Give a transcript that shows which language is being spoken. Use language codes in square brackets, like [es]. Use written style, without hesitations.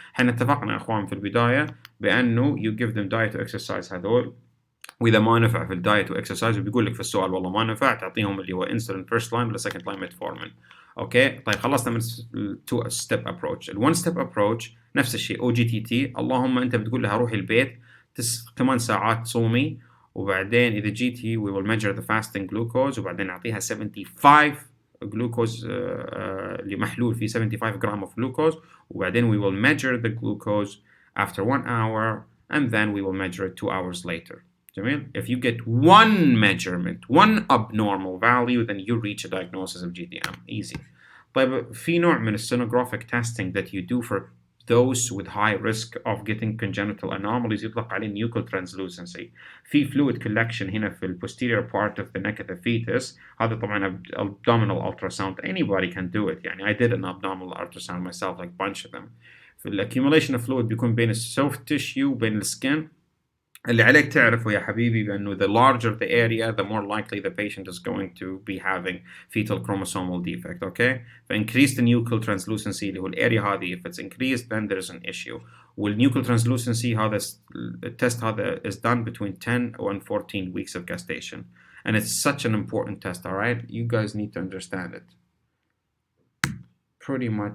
[ar] احنا اتفقنا يا اخوان في البداية بأنه [en] you give them diet [ar] و exercise هذول، وإذا ما نفع في الدايت و exercise وبيقول لك في السؤال والله ما نفع، تعطيهم اللي هو [en] insulin first line [ar] ولا [en] second line metformin. [ar] اوكي طيب خلصنا من [en] two step approach. [ar] ال one step approach نفس الشيء OGTT. اللهم انت بتقول لها روحي البيت 8 ساعات صومي، وبعدين إذا جيتي [en] we will measure the fasting glucose [ar] وبعدين نعطيها 75 جلوكوز اللي محلول فيه 75 جرام [en] of glucose، [ar] وبعدين [en] we will measure the glucose after 1 hour and then we will measure it 2 hours later. [ar] جميل. [en] If you get one measurement, one abnormal value, then you reach a diagnosis of GDM. Easy. [ar] طيب في نوع من [en] sonographic testing that you do for those with high risk of getting congenital anomalies [ar] يطلق عليه [en] nuchal translucency. في fluid collection [ar] هنا في ال [en] posterior part of the neck of the fetus. [ar] هذا طبعا [en] abdominal ultrasound. Anybody can do it. [ar] يعني [en] I did an abdominal ultrasound myself, like bunch of them. [ar] في ال [en] accumulation of fluid [ar] بيكون بين ال soft tissue وبين ال skin. اللي عليك تعرفه يا حبيبي بأنه [en] the larger the area the more likely the patient is going to be having fetal chromosomal defect. okay. فincrease the nuchal translucency [ar] اللي هو الاريا هذه. [en] if it's increased then there's an issue. والnuchal translucency [ar] هذا التست هذا [en] is done between 10 and 14 weeks of gestation and it's such an important test. alright, you guys need to understand it pretty much.